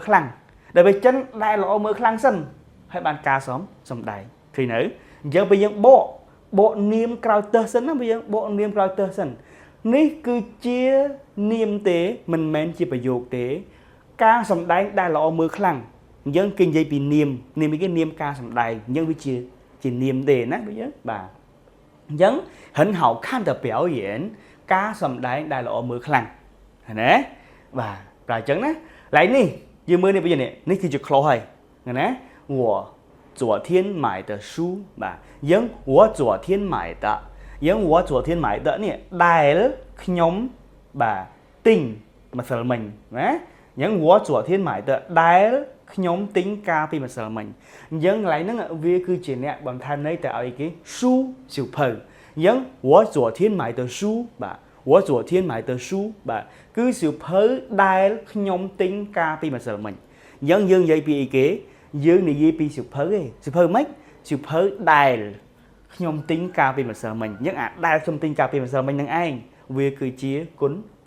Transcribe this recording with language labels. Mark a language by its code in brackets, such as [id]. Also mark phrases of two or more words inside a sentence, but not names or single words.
[km] ខ្លាំងដល់ពេលចិនដែលល្អមើលខ្លាំងសិនហើយបានការសម្ដែងឃើញនៅអញ្ចឹងពេលយើងបកនាមក្រោយទើសសិនណាយើងបកនាមក្រោយទើសសិននេះគឺជានាមទេមិនមែនជាប្រយោគទេការសម្ដែងដែលល្អមើលខ្លាំងអញ្ចឹងគេនិយាយពីនាមគេនាមការសម្ដែងអញ្ចឹងវាជានាមទេណាបងយើងបាទអញ្ចឹង [zh] 很好看的表演 [km] ការសម្ដែងដែលល្អមើលខ្លាំងណាបាទប្រើអញ្ចឹងណាឡើយនេះយើងមើលនេះបងយើងនេះគឺជា clause ហើយណា [zh] 我昨天买的书 [km] បាទយើង [zh] 我昨天买的 [km] យើង [zh] 我昨天买的 [km] នេះដែលខ្ញុំបាទទិញម្សិលមិញណាយើង [zh] 我昨天买的 [km] ដែលខ្ញុំទិញកាលពីម្សិលមិញអញ្ចឹងកន្លែងហ្នឹងវាគឺជាអ្នកបន្ថែម ន័យទៅឲ្យគេ书សៀវភៅអញ្ចឹង [zh] 我昨天买的书 [km] បាទ [zh] 我昨天买的书 [km] បាទគឺសៀវភៅដែលខ្ញុំទិញកាលពីម្សិលមិញអញ្ចឹងយើងនិយាយពីអីគេយើងនិ យាយពីសៀវភៅឯងសៀវភៅម៉េចសៀវភៅដែលខ្ញុំទិញកាលពីម្សិលមិញអញ្ចឹងអាដែលខ្ញុំទិញកាលពីម្សិលមិញហ្នឹងឯងវាគឺជាគុ